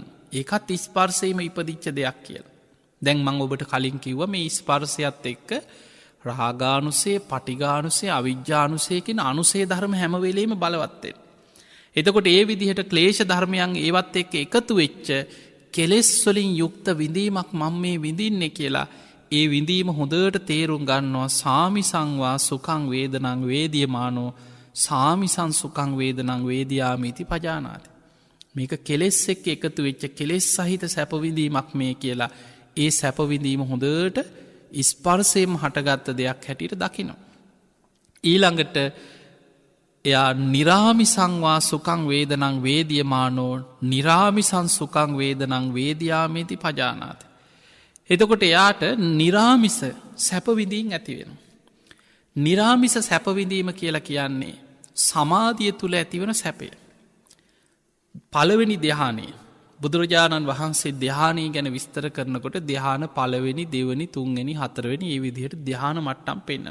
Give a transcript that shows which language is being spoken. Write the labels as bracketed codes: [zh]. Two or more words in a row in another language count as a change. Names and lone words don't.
[si] ඒකත් ස්පර්සයම ඉපදිච්ච දෙයක් කියලා. දැන් මං ඔබට කලින් කිව්ව මේ ස්පර්සයත් එක්ක රාගානුසේ පටිගානුසේ අවිජ්ජානුසයකින් අනුසේ ධර්ම හැමවෙලේම බලවත්තෙන්. එතකොට ඒ විදිහට ක්ලේෂ ධර්මයන් ඒවත් එක්ක එකතු වෙච්ච කෙලෙස්වලින් යුක්ත විඳීමක් මං මේ විඳින්න කියලා ඒ විඳීම හොඳට තේරුම් ගන්නවා [pi] සාමිසංවා සුකං වේදනං වේදියමානෝ සාමිසං සුකං වේදනං වේදයාමීති පජානාති. [si] මේක කෙලෙස් එක්ක එකතු වෙච්ච කෙලෙස් සහිත සැපවිඳීමක් මේ කියලා ඒ සැපවිඳීම හොඳට ස්පර්සයම හටගත්ත දෙයක් හැටියට දකිනවා. ඊළඟට එයා [pi] නිරාමිසංවා සුකං වේදනං වේදියමානෝ නිරාමිසං සුකං වේදනං වේදයාමේති පජානාත. [si] එතකොට එයාට නිරාමිස සැපවිඳීන් ඇතිවෙන. නිරාමිස සැපවිඳීම කියලා කියන්නේ සමාධිය තුළ ඇතිවන සැපය. පළවෙනි ධ්‍යානයේ බුදුරජාණන් වහන්සේ ධ්‍යානී ගැන විස්තර කරනකොට ධ්‍යාන පළවෙනි දෙවනි තුන්වෙනි හතරවෙනි ඒ විදිහට ධ්‍යාන මට්ටම් පෙන්වන.